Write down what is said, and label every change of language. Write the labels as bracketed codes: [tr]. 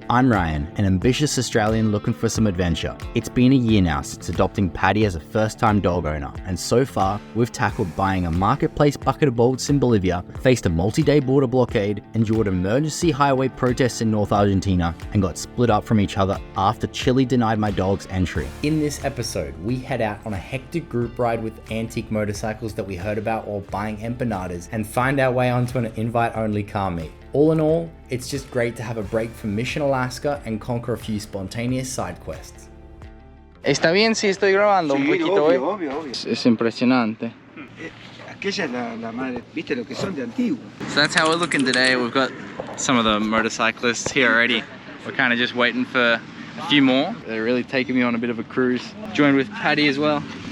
[en] I'm Ryan, an ambitious Australian looking for some adventure. It's been a year now since adopting Patty as a first-time dog owner, and so far, we've tackled buying a marketplace bucket of bolts in Bolivia, faced a multi-day border blockade, endured emergency highway protests in North Argentina, and got split up from each other after Chile denied my dog's entry. In this episode, we head out on a hectic group ride with antique motorcycles that we heard about while buying empanadas, and find our way onto an invite-only car meet. All in all, it's just great to have a break from Mission Alaska and conquer a few spontaneous side quests. [es] ¿Está bien si estoy grabando un poquito hoy? Obvio. Es impresionante. Aquella es la madre, viste lo que son de antiguo. [en] So that's how we're looking today. We've got some of the motorcyclists here already. We're kind of just waiting for a few more. They're really taking me on a bit of a cruise. Joined with Patty as well.